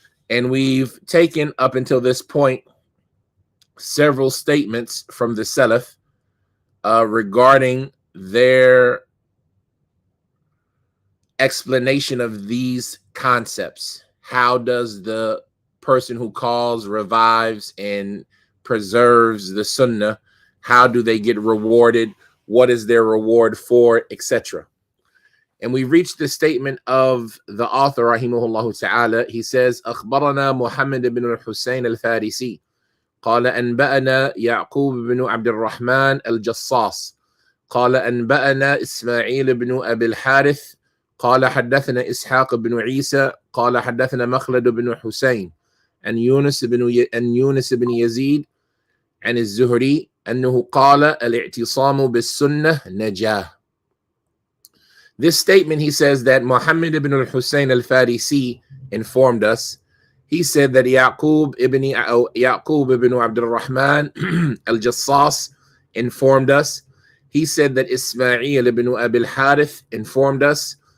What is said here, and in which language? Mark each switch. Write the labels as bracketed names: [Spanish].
[English] And we've taken up until this point several statements from the Salaf regarding their explanation of these concepts. How does the person who calls, revives, and preserves the Sunnah, how do they get rewarded? What is their reward for, etc.? And we reached the statement of the author, rahimahullah ta'ala. He says, [Arabic] أخبرنا محمد بن الحسين الفارسي قال أنبأنا يعقوب بن عبد الرحمن الجصاص قال أنبأنا إسماعيل بن أبي الحارث قال حدثنا إسحاق بن عيسى قال حدثنا مخلد بن حسين عن يونس بن يزيد عن الزهري أنه قال الاعتصام بالسنة نجاة. [English] This statement, he says that Muhammad ibn al-Husayn al-Farisi informed us. He said that Yaqub ibn Abdul Rahman al-Jassas informed us. He said that Ismail ibn Abi al-Harith informed us.